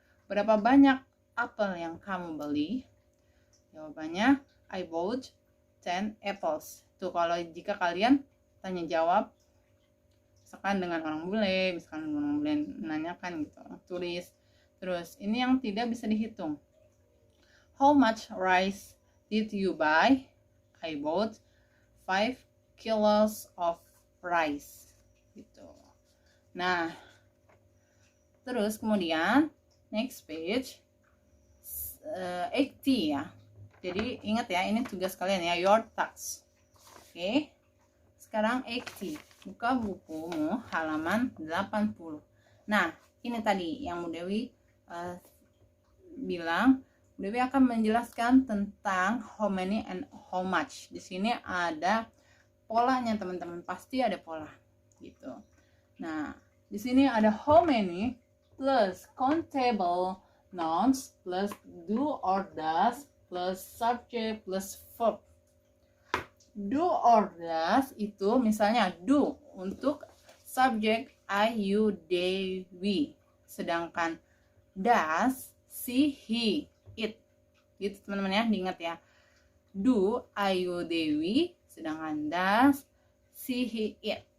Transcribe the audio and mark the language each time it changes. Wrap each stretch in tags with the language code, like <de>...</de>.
<id>Berapa banyak apel yang kamu beli?</id> <en>Jawabannya I bought 10 apples.</en> <id>Tuh, kalau jika kalian tanya jawab misalkan dengan orang bule, misalkan orang bule menanyakan gitu, tulis. Terus ini yang tidak bisa dihitung.</id> <en>How much rice did you buy? I bought 5 kilos of rice. Gitu.</en> <id>Nah, terus kemudian</id> <en>next page</en> <id>80 ya. Jadi ingat ya, ini tugas kalian ya,</id> <en>your task.</en> <id>Oke. sekarang 80. Buka bukumu halaman 80. Nah, ini tadi yang Bu Dewi bilang. Bu Dewi akan menjelaskan tentang</id> <en>how many and how much.</en> <id>Di sini ada polanya teman-teman, pasti ada pola gitu. Nah, di sini ada</id> <en>how many plus countable nouns plus do or does plus subject plus verb. Do or does</en> <id>itu misalnya</id> <en>do</en> <id>untuk</id> <en>subject I, you, they, we.</en> <id>Sedangkan</id> <en>does she, he, it.</en> <id>Gitu teman-teman ya, diingat ya.</id> <en>Do, I, you, they, we.</en> <id>Sedangkan</id> <en>does she, he, it.</en>